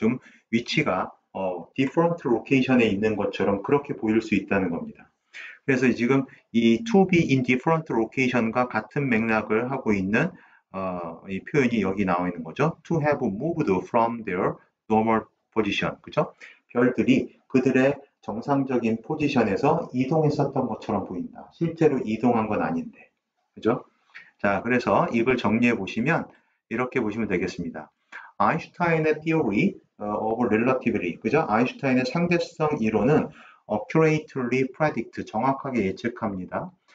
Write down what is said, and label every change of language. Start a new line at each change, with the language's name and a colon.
Korean: 좀 위치가
English: different location
Korean: 에 있는 것처럼 그렇게 보일 수 있다는 겁니다. 그래서 지금 이
English: to be in different location
Korean: 과 같은 맥락을 하고 있는 이 표현이 여기 나와 있는 거죠.
English: To have moved from their normal position.
Korean: 그죠? 별들이 그들의 정상적인 포지션에서 이동했었던 것처럼 보인다. 실제로 이동한 건 아닌데. 그죠? 자, 그래서 이걸 정리해 보시면 이렇게 보시면 되겠습니다. 아인슈타인의
English: theory of relativity,
Korean: 그죠? 아인슈타인의 상대성 이론은
English: accurately predict,
Korean: 정확하게 예측합니다.